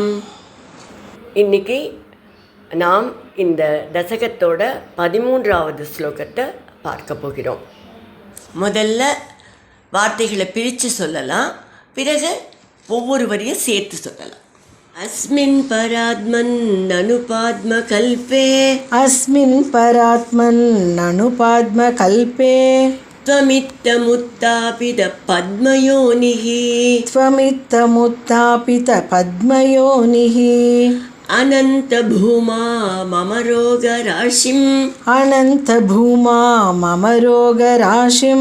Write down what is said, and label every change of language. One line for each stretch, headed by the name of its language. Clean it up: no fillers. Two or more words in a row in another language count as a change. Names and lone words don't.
Tamil: இன்னைக்கு நாம் இந்த தசகத்தோட 13வது ஸ்லோகத்தை பார்க்க போகிறோம். முதல்ல வார்த்தைகளை பிரித்து சொல்லலாம், பிறகு ஒவ்வொரு வரியும் சேர்த்து சொல்லலாம்.
Sanskrit: अस्मिन् परात्मन् अनुपाद्म कल्पे, अस्मिन् परात्मन् अनुपाद्म कल्पे, त्वमित्तमुत्तापित पद्मयोनिः, त्वमित्तमुत्तापित पद्मयोनिः, अनन्तभूमा मम रोगराशिम्, अनन्तभूमा मम रोगराशिं,